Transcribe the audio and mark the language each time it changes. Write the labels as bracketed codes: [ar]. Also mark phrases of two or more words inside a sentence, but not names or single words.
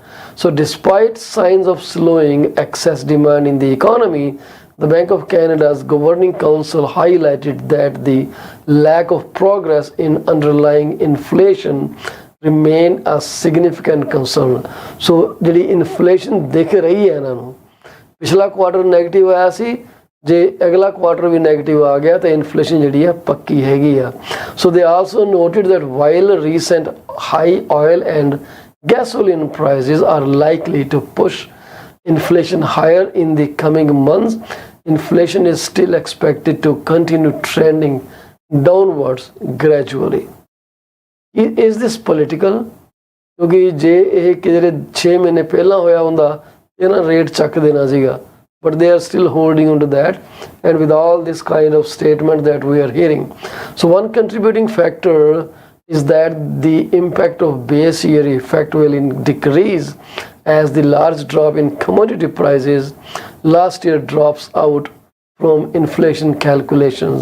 [en] So despite signs of slowing excess demand in the economy, the Bank of Canada's Governing Council highlighted that the lack of progress in underlying inflation remained a significant concern. [pa] So ਜਿਹੜੀ inflation [hi] दिख रही है [pa] ਇਹਨਾਂ ਨੂੰ, ਪਿਛਲਾ ਕੁਆਟਰ ਨੈਗੇਟਿਵ ਆਇਆ ਸੀ, ਜੇ ਅਗਲਾ ਕੁਆਟਰ ਵੀ ਨੈਗੇਟਿਵ ਆ ਗਿਆ ਤਾਂ ਇਨਫਲੇਸ਼ਨ ਜਿਹੜੀ ਹੈ ਪੱਕੀ ਹੈਗੀ ਆ. [en] So they also noted that while recent high oil and gasoline prices are likely to push inflation higher in the coming months, inflation is still expected to continue trending downwards gradually. Is this political? [pa] ਕਿਉਂਕਿ ਜੇ ਇਹ ਜਿਹੜੇ 6 ਮਹੀਨੇ ਪਹਿਲਾਂ ਹੋਇਆ ਹੁੰਦਾ ਇਹਨਾਂ ਰੇਟ ਚੱਕ ਦੇਣਾ ਸੀਗਾ, [en] but they are still holding on to that, and with all this kind of statement that we are hearing. So one contributing factor is that the impact of base year effect will decrease as the large drop in commodity prices last year drops out from inflation calculations.